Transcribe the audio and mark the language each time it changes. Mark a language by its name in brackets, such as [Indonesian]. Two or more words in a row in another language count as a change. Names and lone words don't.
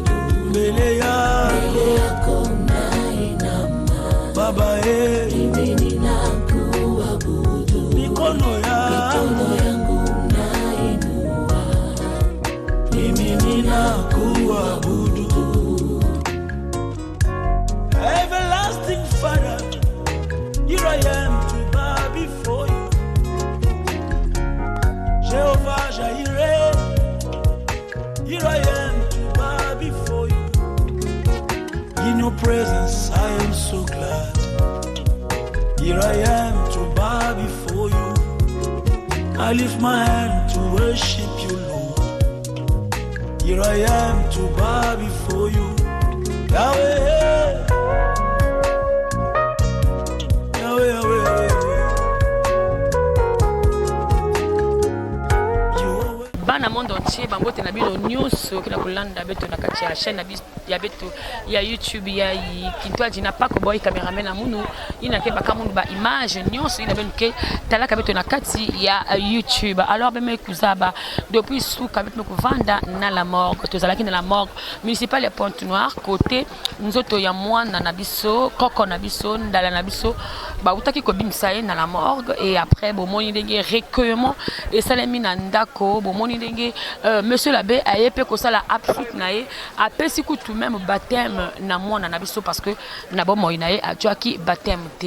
[Swahili] mbele yako na inama, Baba, mimi ninakuabudu mikono yangu na inua, mimi ninakuabudu. [English] Everlasting Father, here I am to bow before you. Jehovah Jireh, here I am to bow before you. In your presence I am so glad. Here I am to bow before you. I lift my hand to worship you, Lord. Here I am to bow before you. Yahweh, Yahweh, Yahweh, Yahweh. [Kituba (Congo)] Bana [French] monde entier [Kituba (Congo)] bangote na bino nyonso kila kulanda beto na kati ya chaîne ya beto ya YouTube ya Kintwaji na pako boy cameraman na munu ina ke baka munu ba image nyonso ina benuke talaka beto na kati ya YouTube. [Lingala] Alors be me kuzaba depuis souka beto ko vanda na [French] la morgue [Lingala] to zalaki na [French] la morgue municipale [Lingala] ya Pointe-Noire côté nzoto ya mwana na biso koko na biso ndala na biso ba utaki ko bimisa na la morgue [French] et après [Lingala] bo moni ndenge recueillement et salami na ndako bo moni ndenge [French] monsieur l'abbé [Lingala] ayepe ko sala absut nae apesi ku [French] tout même baptême [Lingala] na mwana na biso [French] parce que [Lingala] na bo moyi nae atuaki baptême te.